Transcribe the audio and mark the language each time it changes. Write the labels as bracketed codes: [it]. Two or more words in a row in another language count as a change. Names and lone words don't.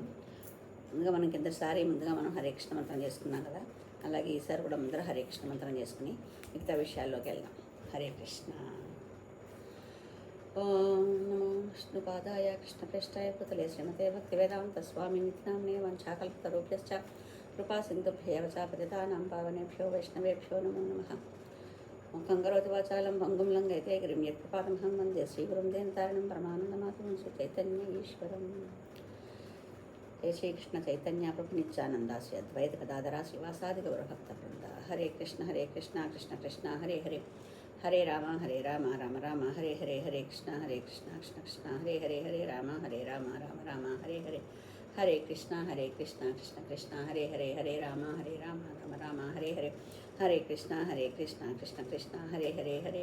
[te] ముందుగా మనం హరే కృష్ణ మంత్రం చేసుకున్నాం కదా, అలాగే ఈసారి కూడా ముందర హరే కృష్ణ మంత్రం చేసుకుని మిగతా విషయాల్లోకి వెళ్దాం. [sa] హరే కృష్ణ. ఓం నమో విష్ణుపాదాయ కృష్ణప్రేష్టాయ భూతలే శ్రీమతే భక్తివేదాంత స్వామి నిత్యామ్నే వంచాకల్పతరుభ్యశ్చ కృపా సింధుభ్యేవ చ పతితానాం పావనేభ్యో వైష్ణవేభ్యో నమో నమః. ముఖం కరోతి వాచాలం భంగుం లంఘయతే గిరిం యత్కృపాతమహం వందే శ్రీగురుం దేవతారణం పరమానందమాధవం చైతన్య ఈశ్వరం. జయ శ్రీకృష్ణ చైతన్య ప్రభు నిత్యానంద శ్రీ అద్వైత గదాధర శ్రీవాసాది గౌరభక్త బృంద. హరే కృష్ణ కృష్ణ కృష్ణ హరే హరే, హరే రామ రామ రామ హరే హరే, హరే కృష్ణ కృష్ణ కృష్ణ హరే హరే, హరే రామ రామ రామ హరే హరే, హరే కృష్ణ కృష్ణ కృష్ణ హరే హరే, హరే రామ రామ రామ హరే హరే, హరే కృష్ణ కృష్ణ కృష్ణ హరే హరే, హరే